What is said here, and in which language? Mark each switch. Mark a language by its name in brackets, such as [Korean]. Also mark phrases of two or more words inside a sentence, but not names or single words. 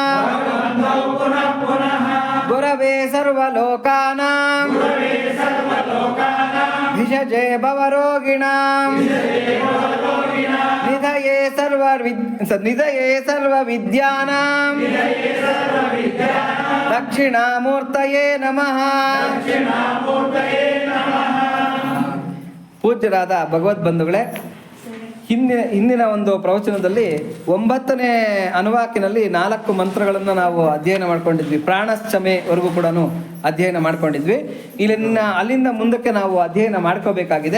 [Sanskrit] गुरवे सर्वलोकानां भिषजे भवरोगिणां निधये सर्वविद्यानां दक्षिणामूर्तये नमः। [Kannada] ಪೂಜ್ಯರಾದ ಭಗವದ್ಬಂಧುಗಳೇ, ಹಿಂದಿನ ಒಂದು ಪ್ರವಚನದಲ್ಲಿ 9ನೇ ಅನುವಾಕಿನಲ್ಲಿ 4 ಮಂತ್ರಗಳನ್ನು ನಾವು ಅಧ್ಯಯನ ಮಾಡ್ಕೊಂಡಿದ್ವಿ. ಪ್ರಾಣಶ್ಚಮೆವರೆಗೂ ಕೂಡ ಅಧ್ಯಯನ ಮಾಡ್ಕೊಂಡಿದ್ವಿ. ಅಲ್ಲಿಂದ ಮುಂದಕ್ಕೆ ನಾವು ಅಧ್ಯಯನ ಮಾಡ್ಕೋಬೇಕಾಗಿದೆ.